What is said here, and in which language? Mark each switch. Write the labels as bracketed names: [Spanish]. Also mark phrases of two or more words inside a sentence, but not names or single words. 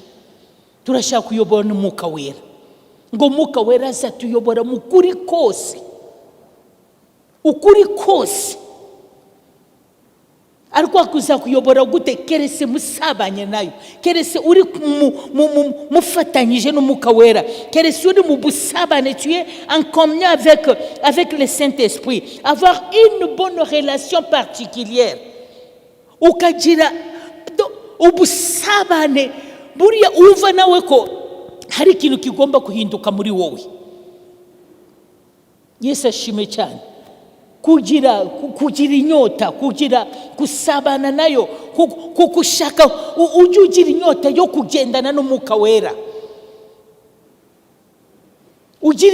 [Kinyarwanda] Turashaka kuyobora n'Umwuka Wera, ngo Umwuka Wera azatuyobora mu kuri kose, ukuri kose. Ariko akuza kuyobora gute? Keretse musabanye nayo, keretse uri mufatanyije n'Umwuka Wera, keretse uri mu busabane, [French] tu es en communion avec le Saint-Esprit, avoir une bonne relation particulière, [Kinyarwanda] ukagira ubusabane buriya uva nawe ko hari ikintu kigomba kuhinduka muri wowe. Yesu ashimwe cyane. Kugira inyota, kugira kusabana nayo, kushaka ujye ugira inyota yo kugendana n'Umwuka Wera, ugira